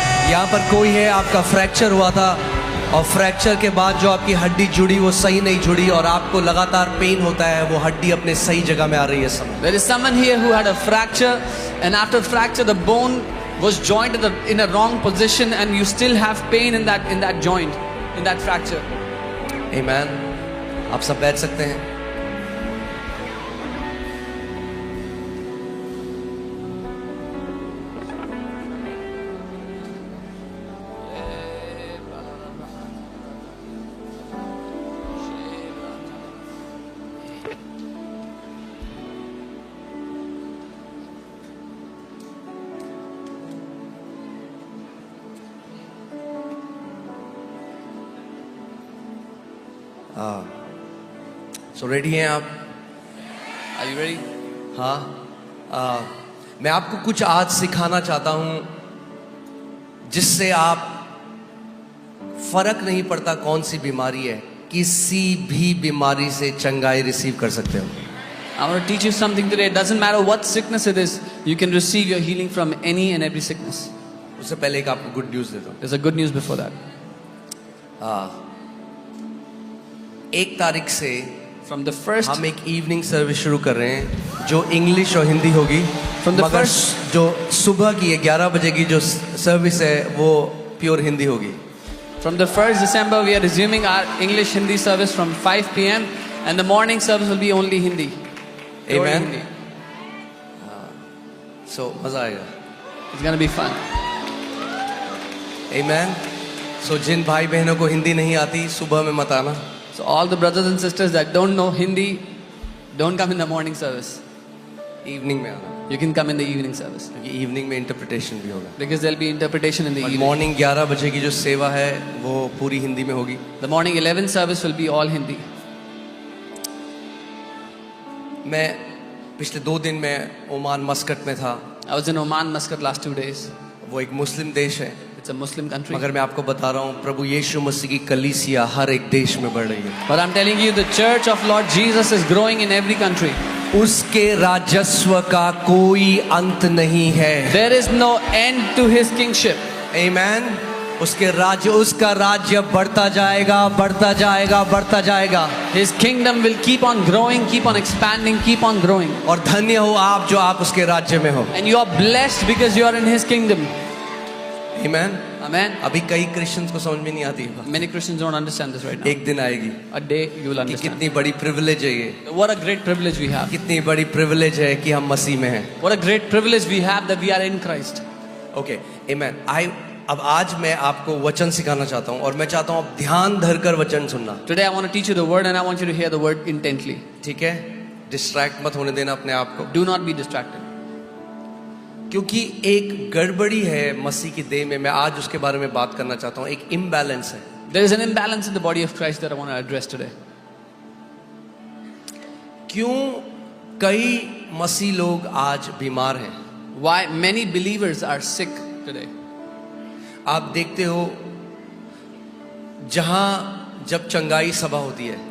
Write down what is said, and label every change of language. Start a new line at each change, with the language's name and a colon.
Hindi: यहाँ पर कोई है, आपका फ्रैक्चर हुआ था और फ्रैक्चर के बाद जो आपकी हड्डी जुड़ी वो सही नहीं जुड़ी और आपको लगातार पेन होता है, वो हड्डी अपने सही जगह में आ रही है इस समय।
English: There is someone here who had a fracture, and after fracture the bone was joined in a wrong position, and you still have pain in that joint, in that fracture.
Hindi: आमीन। आप सब बैठ सकते हैं। सो रेडी हैं आप?
English: Are you ready?
Hindi: हाँ। मैं आपको कुछ आज सिखाना चाहता हूँ जिससे आप, फर्क नहीं पड़ता कौन सी बीमारी है, किसी भी बीमारी से चंगाई रिसीव कर सकते हो।
English: I want to teach you something today. It doesn't matter what sickness it is, you can receive your healing from any and every sickness.
Hindi: उससे पहले एक आपको गुड न्यूज़ देता हूँ।
English: There's a good news before that.
Hindi: 1 तारीख से
English: From the first,
Hindi: हम एक इवनिंग सर्विस शुरू कर रहे हैं जो इंग्लिश और हिंदी होगी।
English: From the
Hindi: मगर
English: first-
Hindi: जो सुबह की 11 बजे की जो सर्विस है वो प्योर हिंदी होगी।
English: from the 1st December, we are resuming our English Hindi service from 5 p.m. and the morning service will be only Hindi. Pure Amen. Hindi.
Hindi: सो मजा आएगा।
English: It's gonna be fun.
Hindi: आमीन। सो जिन भाई बहनों को हिंदी नहीं आती सुबह में मत आना।
English: So all the brothers and sisters that don't know Hindi, don't come in the morning service.
Hindi: Evening में आना,
English: You can come in the evening service
Hindi: क्योंकि इवनिंग में इंटरप्रिटेशन भी होगा।
English: because there'll be interpretation in the
Hindi: और
English: evening.
Hindi: Morning 11 बजे की जो सेवा है वो पूरी हिंदी में होगी।
English: The morning 11 service will be all Hindi.
Hindi: मैं पिछले 2 दिन में ओमान मस्कट में था।
English: I was in Oman, Muscat last 2 days.
Hindi: वो एक मुस्लिम देश है,
English: It's a Muslim country.
Hindi: मगर मैं आपको बता रहा हूँ प्रभु यीशु मसीह की कलीसिया हर एक देश में बढ़ रही है।
English: But I'm telling you, the church of Lord Jesus is growing in every country.
Hindi: उसके राजस्व का कोई अंत नहीं है।
English: There is no end to his kingship.
Hindi: आमीन। उसका राज्य बढ़ता जाएगा, बढ़ता जाएगा, बढ़ता जाएगा।
English: His kingdom will keep on growing, keep on expanding, keep on growing.
Hindi: और धन्य हो आप जो आप उसके राज्य में हो।
English: And you are blessed because you are in his kingdom.
Hindi: आमीन।
English: Amen.
Hindi: अभी कई क्रिश्चियंस को समझ में नहीं आती है।
English: Many Christians don't understand this right now.
Hindi: एक दिन आएगी
English: A day you will
Hindi: कि
English: understand.
Hindi: कितनी बड़ी प्रिविलेज है ये,
English: What a great privilege we have.
Hindi: कितनी बड़ी प्रिविलेज है कि हम मसीह में हैं।
English: What a great privilege we have that we are in Christ.
Hindi: Okay आमीन। अब आज मैं आपको वचन सिखाना चाहता हूँ और मैं चाहता हूँ आप ध्यान धरकर वचन सुनना।
English: Today I want to teach you the word and I want you to hear the word intently.
Hindi: ठीक है? डिस्ट्रैक्ट मत होने देना अपने आप को,
English: Do not be distracted.
Hindi: क्योंकि एक गड़बड़ी है मसीह की देह में। मैं आज उसके बारे में बात करना चाहता हूँ। एक इम्बैलेंस है।
English: There is an imbalance in the body of Christ that I want to address today.
Hindi: क्यों कई मसीह लोग आज बीमार हैं।
English: Why many believers are sick today?
Hindi: आप देखते हो जहां जब चंगाई सभा होती है,